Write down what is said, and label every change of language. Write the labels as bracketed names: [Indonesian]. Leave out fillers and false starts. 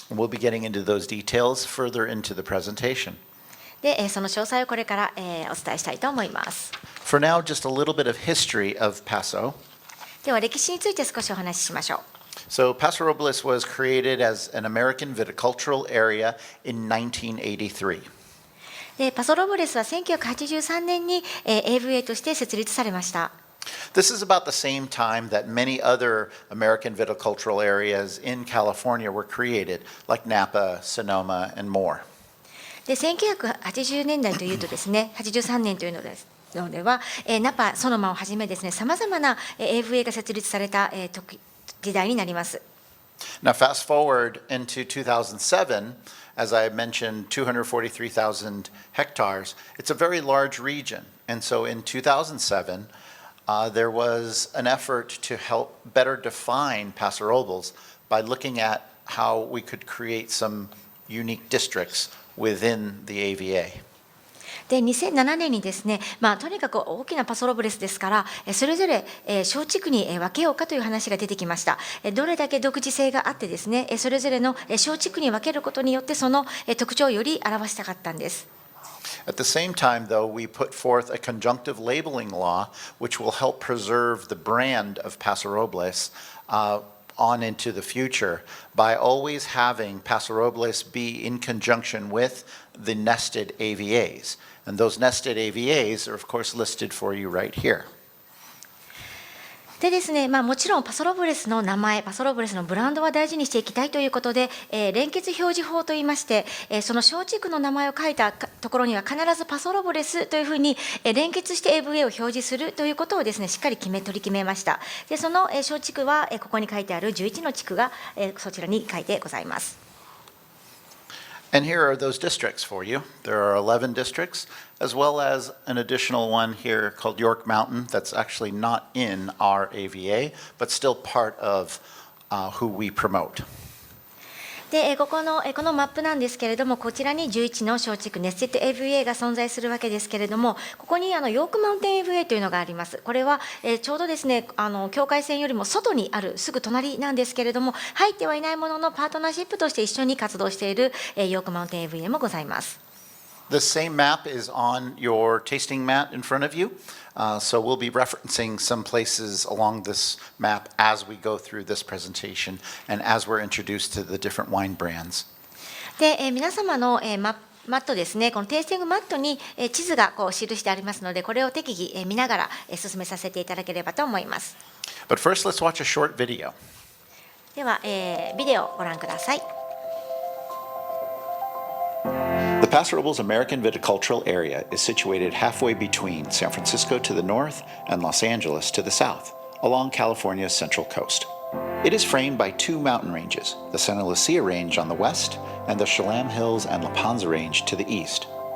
[English] We'll be getting into those details further into the presentation. [Japanese] でその詳細をこれからお伝えしたいと思います。 [English] For now, just a little bit of history of Paso. [Japanese] では歴史について少しお話ししましょう。 [English] So Paso Robles was created as an American viticultural area in 1983. [Japanese] でパソロブレスは1983年に AVA として設立されました。 [English] This is about the same time that many other American viticultural areas in California were created, like Napa, Sonoma, and more. [Japanese] で1980年代というとですね、83年というのですのでは、ナパ、ソノマをはじめですね、さまざまな AVA が設立された時代になります。 [English] Now, fast forward into 2007, as I mentioned, 243,000 hectares. It's a very large region. And so in 2007, there was an effort to help better define Paso Robles by looking at how we could create some unique districts within the AVA. [Japanese] で2007年にですね、とにかく大きなパソロブレスですから、それぞれ小地区に分けようかという話が出てきました。どれだけ独自性があってですね、それぞれの小地区に分けることによってその特徴をより表したかったんです。 [English] At the same time, though, we put forth a conjunctive labeling law which will help preserve the brand of Paso Robles on into the future by always having Paso Robles be in conjunction with the nested AVAs. And those nested AVAs are, of course, listed for you right here. [Japanese] でですね、もちろんパソロブレスの名前、パソロブレスのブランドは大事にしていきたいということで、連結表示法といいまして、その小地区の名前を書いたところには必ずパソロブレスというふうに連結して AVA を表示するということをですね、しっかり取り決めました。でその小地区はここに書いてある11の地区がそちらに書いてございます。 [English] And here are those districts for you. There are 11 districts, as well as an additional one here called York Mountain that's actually not in our AVA, but still part of who we promote. [Japanese] でこのマップなんですけれども、こちらに11の小地区ネステッド AVA が存在するわけですけれども、ここにヨークマウンテン AVA というのがあります。これは、ちょうどですね境界線よりも外にあるすぐ隣なんですけれども、入ってはいないもののパートナーシップとして一緒に活動しているヨークマウンテン AVA もございます。 [English] The same map is on your tasting mat in front of you. So we'll be referencing some places along this map as we go through this presentation and as we're introduced to the different wine brands. [Japanese] で、皆様の、マットですね、このテイスティングマットに、地図が記してありますので、これを適宜、見ながら、進めさせていただければと思います。 [English] But first, let's watch a short video. [Japanese] では、ビデオをご覧ください。 [English] The Paso Robles American Viticultural Area is situated halfway between San Francisco to the north and Los Angeles to the south, along California's central coast. It is framed by two mountain ranges, the Santa Lucia Range on the west and the Chelam Hills and La Panza Range to the east.